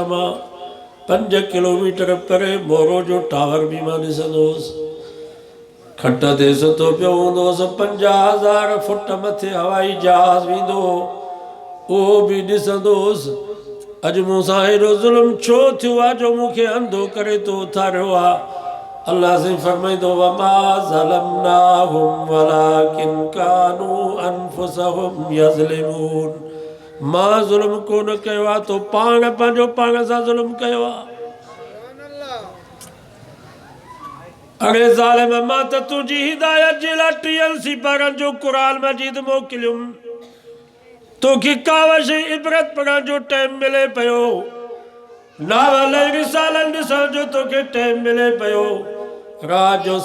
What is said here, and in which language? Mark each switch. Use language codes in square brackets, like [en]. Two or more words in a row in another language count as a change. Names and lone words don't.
[sd] मां 5 किलोमीटर परे मोरो जो टावर बि मां ॾिसंदोसि खट ते सुतो पियो हूंदोसि 50,000 फुट मथे हवाई जहाज़ वेंदो उहो बि ॾिसंदोसि अॼु मूंसां हेॾो ज़ुल्म छो थियो आहे जो मूंखे अंधो करे थो उथारियो आहे अल्लाह से फरमाईंदो [ar] وما ظلمناهم ولكن كانوا أنفسهم يظلمون [sd] मां ज़ुल्म कोन कयो आहे तो पाण पंहिंजो पाण सां ज़ुल्म कयो आहे अरे ज़ालिम मां त तुंहिंजी हिदायत जे लाइ 3 सिपारनि जो क़ुरान मजीद मोकिलियुमि तोखे काव शइ इबरत पढ़ण जो टाइम मिले पियो नावल रिसालनि ॾिसण जो तोखे टाइम मिले पियो रात जो